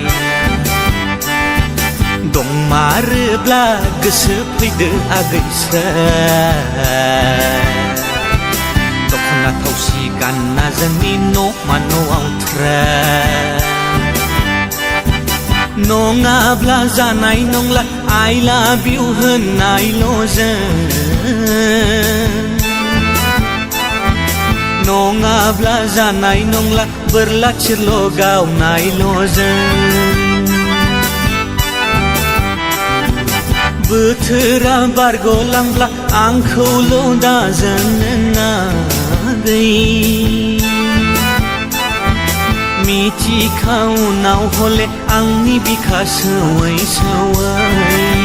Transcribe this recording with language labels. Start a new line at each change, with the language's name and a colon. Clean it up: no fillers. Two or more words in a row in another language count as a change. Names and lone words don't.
Bodo: दंमारोब्ला गोसो फैदो आगैसो दख'ना थावसि गानना जोंनि न'मा न'आव नङाब्ला जानाय नंला
English: I love you
Bodo: होननायल'जों नङाब्ला जानाय नंला बोरला थिरल' गावनायल'जों बोथोरा बारग'लांब्ला आंखौल' दाजों आगै मिथिखाउनाव हले आंनि बिखा सौवै सौवै